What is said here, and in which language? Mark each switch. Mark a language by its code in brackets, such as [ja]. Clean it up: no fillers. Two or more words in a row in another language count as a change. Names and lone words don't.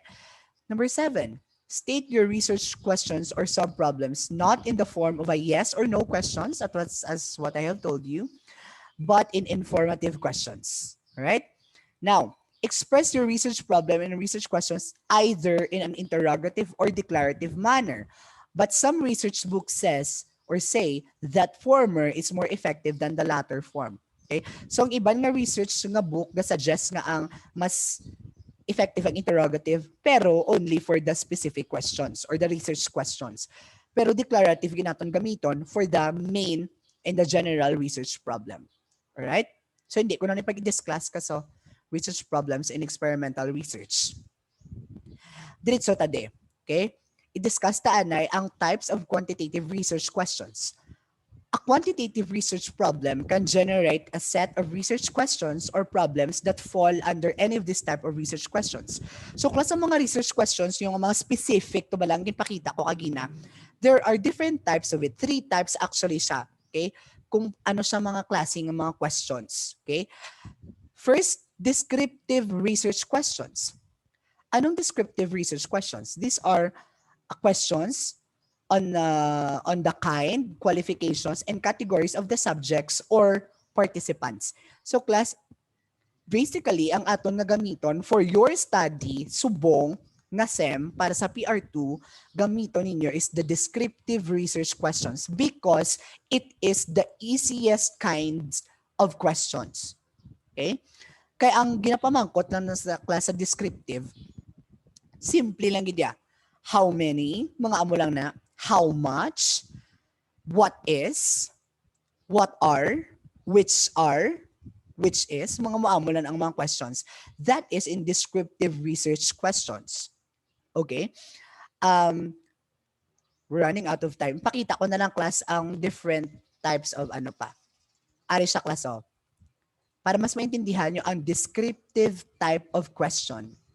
[en] Number 7, state your research questions or sub-problems not in the form of a yes or no questions, as what I have told you, but in informative questions. All right. Now, express your research problem and research questions either in an interrogative or declarative manner. But some research books say that former is more effective than the latter form. Okay? So [hil] ang iban nga [en] research nga book [hil] ga suggest nga ang mas [en] effective ang interrogative pero only for the specific questions or the research questions. Pero declarative [hil] ginaton gamiton [en] for the main and the general research problem. All right? [hil] So hindi ko na ipag-discuss kaso [en] research problems in experimental research. [hil] Diretso tade. Okay? I-discuss ta anay ang [en] types of quantitative research questions. A quantitative research problem can generate a set of research questions or problems that fall under any of this type of research questions. [hil] So klase ng mga [en] research questions, [hil] yung mga specific, to balang ginpakita ko kagina, [en] there are different types of it. 3 types actually siya. Okay? [hil] Kung ano siya mga klaseng mga questions. [en] Okay? First, descriptive research questions. Anong descriptive research questions? These are questions on the kind, qualifications, and categories of the subjects or participants. So class, basically, [hil] ang aton nga gamiton [en] for your study, [hil] subong nga SEM para sa PR2, gamiton ninyo [en] is the descriptive research questions because it is the easiest kinds of questions. Okay? [hil] Kaya ang ginapamangkot na sa klase descriptive, simple lang gid ya. [en] How many? [hil] Mga amo lang na. [en] How much? What is? What are? Which is? [hil] Mga maamo lang ang mga questions. [en] That is in descriptive research questions. Okay? We're running out of time. [hil] Pakita ko na lang class ang [en] different types of [hil] ano pa. Ari siya class of. Para mas maintindihan nyo ang [en] descriptive type of question.